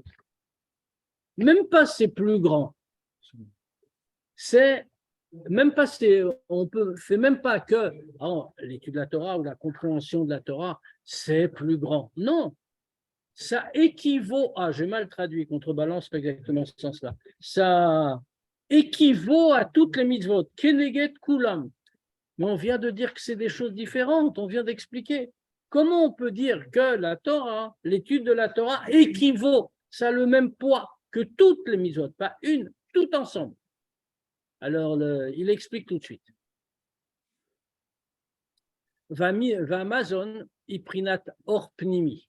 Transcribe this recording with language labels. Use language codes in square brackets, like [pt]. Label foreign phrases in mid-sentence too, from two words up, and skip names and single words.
[fr] Même pas c'est plus grand. C'est même pas c'est même pas que l'étude de la Torah ou la compréhension de la Torah, c'est plus grand. Non. Ça équivaut à, j'ai mal traduit, contrebalance, pas exactement ce sens-là. Ça équivaut à toutes les mitzvot. [he] כנגד כולם. [fr] Mais on vient de dire que c'est des choses différentes, on vient d'expliquer. Comment on peut dire que la Torah, l'étude de la Torah équivaut, ça a le même poids que toutes les mitzvot, pas une, tout ensemble. Alors, il explique tout de suite. Va Amazon iprinat or pnimi.